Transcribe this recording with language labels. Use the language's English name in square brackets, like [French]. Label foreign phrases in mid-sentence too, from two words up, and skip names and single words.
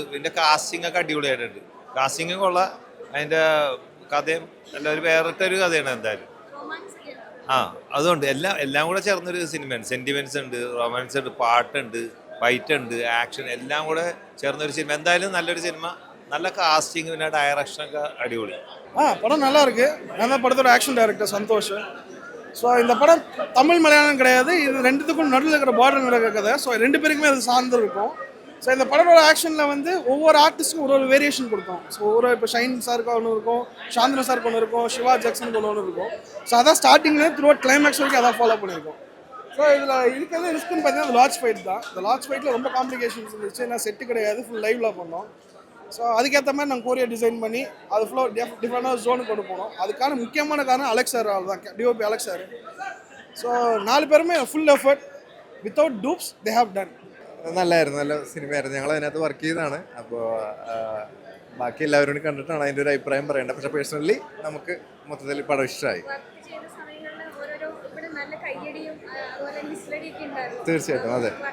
[Malayalam] പിന്നെ കാസ്റ്റിംഗ് ഒക്കെ അടിപൊളിയായിട്ടുണ്ട്. കാസ്റ്റിംഗ് കൊള്ളാം. അതിൻ്റെ കഥയും നല്ലൊരു വേറിട്ടൊരു കഥയാണ് എന്തായാലും. അതുകൊണ്ട് എല്ലാം കൂടെ ചേർന്നൊരു സിനിമയാണ്. സെൻറ്റിമെൻറ്റ്സ് ഉണ്ട്, റൊമാൻസ് ഉണ്ട്, പാട്ടുണ്ട്, ഫൈറ്റ് ഉണ്ട്, ആക്ഷൻ എല്ലാം കൂടെ ചേർന്നൊരു സിനിമ. എന്തായാലും നല്ലൊരു സിനിമ. [Tamil] நல்ல காஸ்டிங் പിന്നെ டைரக்ஷனுக்கு அடிபொலி. படம் நல்லா இருக்கு. நான் தான் படத்தோட ஆக்ஷன் டைரக்டர் சந்தோஷ். ஸோ இந்த படம் தமிழ் மலையாளம் கிடையாது. இது ரெண்டுத்துக்கும் நடுவில் இருக்கிற பார்டர் நடக்கிற கதை. ஸோ ரெண்டு பேருக்குமே அது சார்ந்து இருக்கும். ஸோ இந்த படத்தோட ஆக்ஷனில் வந்து ஒவ்வொரு ஆர்டிஸ்ட்டுக்கும் ஒரு வேரியேஷன் கொடுக்கும். ஸோ இப்போ ஷைன் சாருக்கு ஒன்று இருக்கும், சாந்திரா சாருக்கு ஒன்று இருக்கும், சிவா ஜாக்சனுக்கு ஒன்று இருக்கும். ஸோ அதான் ஸ்டார்டிங்லேயே த்ரூ அவுட் கிளைமேக்ஸ் வரைக்கும் அதான் ஃபாலோ பண்ணியிருக்கோம். ஸோ இதில் இருக்கிறது ரிஸ்க்குன்னு பார்த்தீங்கன்னா அந்த [English] large fight [Tamil] தான். இந்த [English] large fight [Tamil] ரொம்ப காம்ப்ளிகேஷன்ஸ் இருந்துச்சு. ஏன்னா செட்டு கிடையாது, [English] full live [Tamil] பண்ணோம். ஸோ அதுக்கேற்ற மாதிரி நாங்கள் கோரியா டிசைன் பண்ணி அது ஃபுல்லாக டிஃப்ரெண்டான ஜோனுக்கு கொண்டு போனோம். அதுக்கான முக்கியமான காரணம் அலெக்ஸ் சார் தான், DOP அலெக்ஸ் சார். [English] ஸோ 4 പേരുമേ full effort without dupes they have done. [Malayalam] നല്ലായിരുന്നു, നല്ല സിനിമയായിരുന്നു. ഞങ്ങൾ അതിനകത്ത് വർക്ക് ചെയ്തതാണ്. അപ്പോൾ ബാക്കി എല്ലാവരും കണ്ടിട്ടാണ് അതിൻ്റെ ഒരു അഭിപ്രായം പറയേണ്ടത്. പക്ഷേ പേഴ്സണലി നമുക്ക് മൊത്തത്തിൽ പടം ഇഷ്ടമായി. തീർച്ചയായിട്ടും അതെ.